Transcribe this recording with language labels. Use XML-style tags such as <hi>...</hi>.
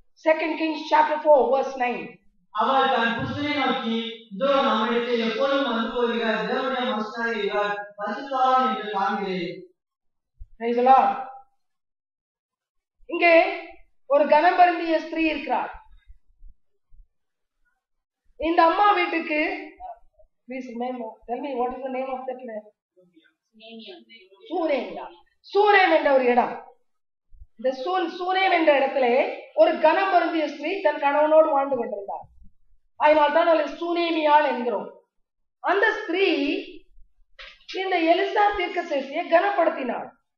<en>2 Kings chapter 4 verse 9.</en> <ta>அவள் தன் புருஷனை நோக்கி, இதோ நம்மிடத்தில் எப்பொழுதும் வந்து போகிற தேவனுடைய மனுஷனாக இவர் பரிசுத்தவான் என்று காண்கிறேன்.</ta> <en>Praise the Lord.</en> <ta>இங்கே ஒரு கனம் பொருந்திய ஸ்திரீ இருக்கிறார். இந்த அம்மா வீட்டுக்கு,</ta> <en>please tell me what is the name of that place?</en> <ta>சூனேம் என்ற ஒரு இடம். இந்த சூனேம் என்ற இடத்திலே ஒரு கனம் பொருந்திய ஸ்திரீ தன் கணவனோடு வாழ்ந்து கொண்டிருந்தார். அதனால் தான் அவளை சூனேமியாள் என்கிறோம். அந்த ஸ்திரீ இந்த எலிசா தீர்க்கதரிசியை கனப்படுத்தினாள்.</ta>